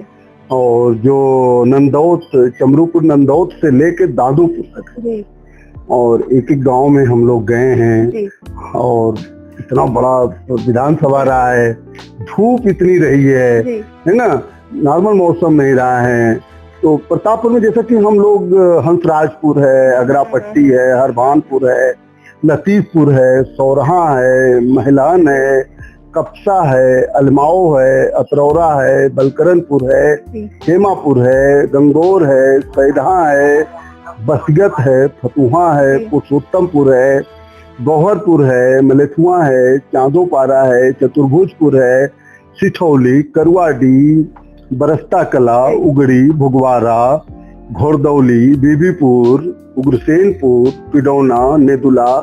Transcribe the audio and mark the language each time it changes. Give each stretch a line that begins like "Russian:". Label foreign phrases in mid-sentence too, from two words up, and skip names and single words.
Hindi: और जो नंदौत, चमरूपुर नंदौत से लेके दादूपुर तक जी। और एक एक गांव में हम लोग गए हैं जी। और इतना बड़ा विधानसभा रहा है, धूप इतनी रही है ना, नॉर्मल मौसम नहीं रहा है। तो प्रतापपुर में जैसा कि हम लोग हंसराजपुर है, अगरापट्टी है, हरभानपुर है, लतीफपुर है, सौरहा है, महिलान है, कपसा है, अलमाओ है, अतरौरा है, बलकरनपुर है, हेमापुर है, गंगोर है, सैदहा है, बसगत है, फतुहा है, पुरुषोत्तमपुर है, गौहरपुर है, मलेथुआ है, चांदोपारा है, चतुर्भुजपुर है, सिठौली, करुआडी, बरस्ता कला, उगड़ी, भुगवारा, घोड़दौली, बीबीपुर, उग्रसेनपुर, पिडौना, नेदुला,